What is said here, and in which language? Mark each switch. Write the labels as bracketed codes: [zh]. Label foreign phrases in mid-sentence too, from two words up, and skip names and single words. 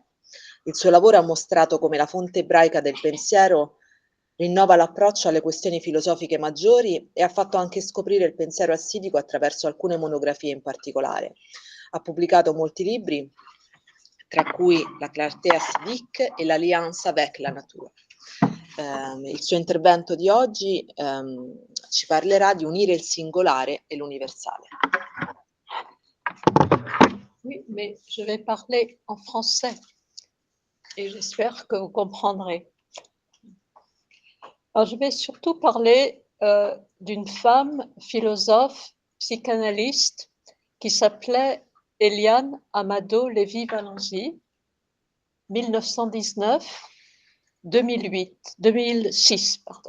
[it] Il suo lavoro ha mostrato come la fonte ebraica del pensiero rinnova l'approccio alle questioni filosofiche maggiori e ha fatto anche scoprire il pensiero assidico attraverso alcune monografie in particolare. Ha pubblicato molti libri, tra cui La clarté assidique e l'Alliance avec la nature. Il suo intervento di oggi ci parlerà di unire il singolare e l'universale. [fr] Oui, mais je vais parler en français et j'espère que vous comprendrez. Alors, je vais surtout parler d'une femme philosophe, psychanalyste qui s'appelait Eliane Amado Lévy-Valenzy, 2006, pardon.